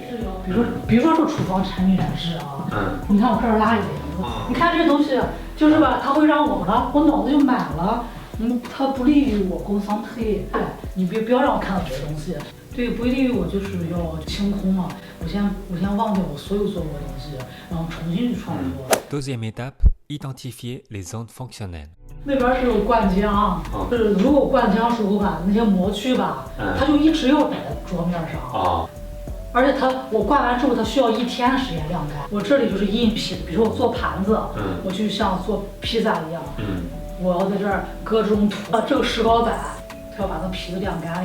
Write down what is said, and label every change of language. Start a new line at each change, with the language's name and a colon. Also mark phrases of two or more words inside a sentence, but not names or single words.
Chinese: 比如说这厨房产品展示啊，你看我这儿拉一点，你看这东西就是吧，它会让我脑子就满了。它不利于我工商推，对，你不要让我看到别的东西，对，不利于我就是要清空嘛，我先忘掉我所有做过的东西，然后重新去创作。
French: Deuxième étape, identifier les zones fonctionnelles.
Chinese: 那边是有灌浆，就是如果灌浆时候吧，那些模具吧，它就一直要摆在桌面上。而且我灌完之后，它需要1天的时间晾干。我这里就是印皮，比如说我做盘子，我就像做披萨一样，我要在这儿搁这种土，这个石膏板，它要把那皮子晾干。